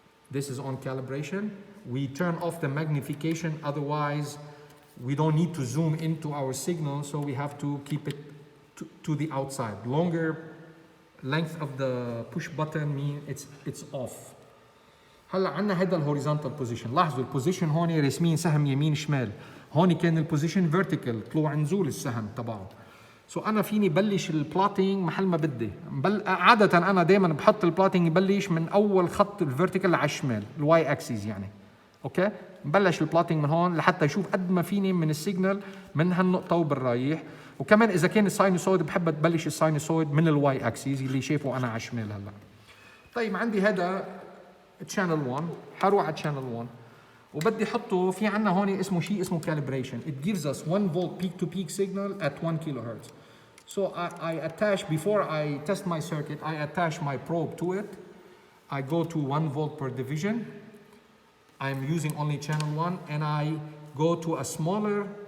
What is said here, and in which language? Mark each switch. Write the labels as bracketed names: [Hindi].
[English] This is on calibration. We turn off the magnification, otherwise we don't need to zoom into our signal, so we have to keep it to the outside. Longer length of the push button mean it's off. [Arabic] هلا عندنا هذا الهوريزونتال بوزيشن. لاحظوا البوزيشن هون رسمين سهم يمين شمال. هون كان البوزيشن فيرتيكال، طلوع نزول السهم تبعه. سو انا فيني بلش البلوتينج محل ما بدي. عاده انا دائما بحط البلوتينج يبلش من اول خط الفيرتيكال على الشمال، الواي اكسيس يعني. اوكي؟ ببلش البلوتينج من هون لحتى اشوف قد ما فيني من السيجنال من هالنقطه وبالرايح. وكمان اذا كان الساينوسويد بحب تبلش الساينوسويد من الواي اكسيس اللي شايفه انا على الشمال هلا. طيب عندي هذا channel 1، حروح على channel 1 وبدي احطه في عندنا هون اسمه شيء اسمه calibration. [English] It gives us 1 volt peak to peak signal at 1 kilohertz. So I attach, before I test my circuit, I attach my probe to it. I go to 1 volt per division. I'm using only channel 1, and I go to a smaller